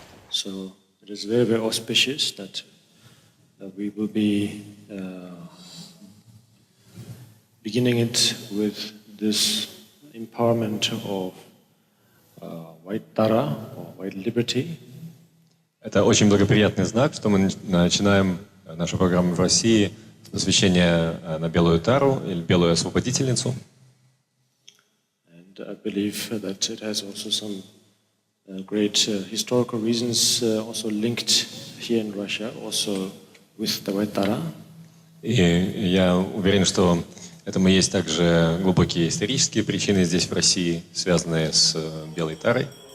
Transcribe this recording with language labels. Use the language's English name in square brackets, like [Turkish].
[English] So it is very, very auspicious that we will be beginning it with this empowerment of white Tara, or white liberty. [Russian] Это очень благоприятный знак, что мы начинаем нашу программу в России с посвящения на белую тару или белую освободительницу. [English] And I believe that it has also some great historical reasons also linked here in Russia, also with the white Tara. [Russian] И я уверен, что этому есть также глубокие исторические причины здесь, в России, связанные с белой тарой.